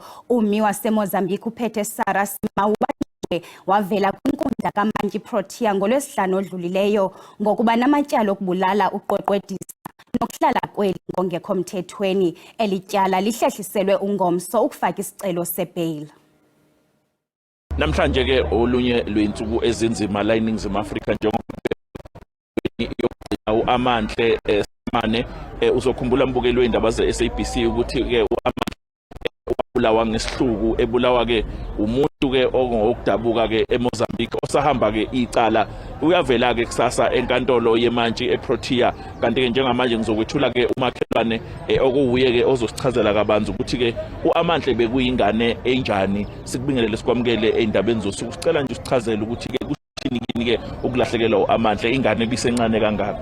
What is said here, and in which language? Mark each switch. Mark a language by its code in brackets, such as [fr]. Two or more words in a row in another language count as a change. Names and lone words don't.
[xh] Umi waseMozambique uphethe Sara Simau wavela kwinkundla kaMantyi Protea ngolwesihlanu odlulileyo ngokuba namatyala okubulala uqweqwedisa nokuhlala kweli ngongekho mthethweni. Eli tyala lihlehliselwe ungomso ukufaka isicelo sebail. [zu] Namhlanje ke olunye lwentsuku ezinzima la eNingizimu Afrika njengoba uAmantle Samane uzokhumbula mbukelo weindaba ze-SABC ukuthi ke uAmantle wabulawa ngesihluku ebulawa ke umuntu ke ongokudabuka ke eMozambique osahamba ke icala uyavela ke kusasa enkantolo yeMantyi eProtea kanti ke njengamanje ngizokwethula ke umakhelwane okuwuye ke ozosichazela kabanzi ukuthi ke uAmantle bekuyingane enjani sikubingelele sikwamukele eindabeni zosuku sicela nje usichazele ukuthi ke kuthini ke ukulahlekelwa uAmantle ingane bisencane kangaka.